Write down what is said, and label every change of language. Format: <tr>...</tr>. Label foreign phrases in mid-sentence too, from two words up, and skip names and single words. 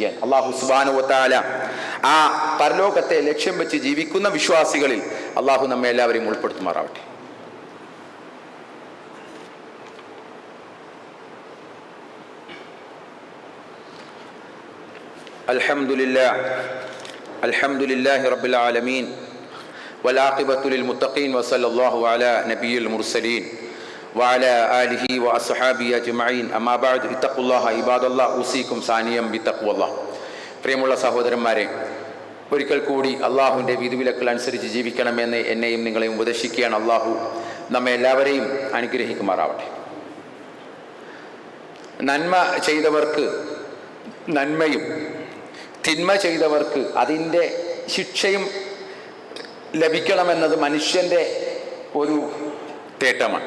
<ar>الله سبحانه وتعالى</ar> <ml>ആ പരലോകത്തെ ലക്ഷ്യം വെച്ച് ജീവിക്കുന്ന വിശ്വാസികളിൽ അല്ലാഹു നമ്മെ എല്ലാവരെയും ഉൾപ്പെടുത്തുമാറാവട്ടെ.</ml> <ar>الحمد لله رب العالمين والعاقبة للمتقين وصلى الله على نبي المرسلين وعلى آله وأصحابه أجمعين أما بعد اتقوا الله عباد الله أوصيكم ثانيا بتقوى الله.</ar> <ml>പ്രിയമുള്ള സഹോദരന്മാരെ, ഒരിക്കൽ കൂടി അള്ളാഹുവിൻ്റെ വിധിവിലക്കുകൾ അനുസരിച്ച് ജീവിക്കണമെന്ന് എന്നെയും നിങ്ങളെയും ഉപദേശിക്കുകയാണ്. അള്ളാഹു നമ്മെ എല്ലാവരെയും അനുഗ്രഹിക്കുമാറാവട്ടെ. നന്മ ചെയ്തവർക്ക് നന്മയും തിന്മ ചെയ്തവർക്ക് അതിൻ്റെ ശിക്ഷയും ലഭിക്കണമെന്നത് മനുഷ്യൻ്റെ ഒരു തേട്ടമാണ്.</ml>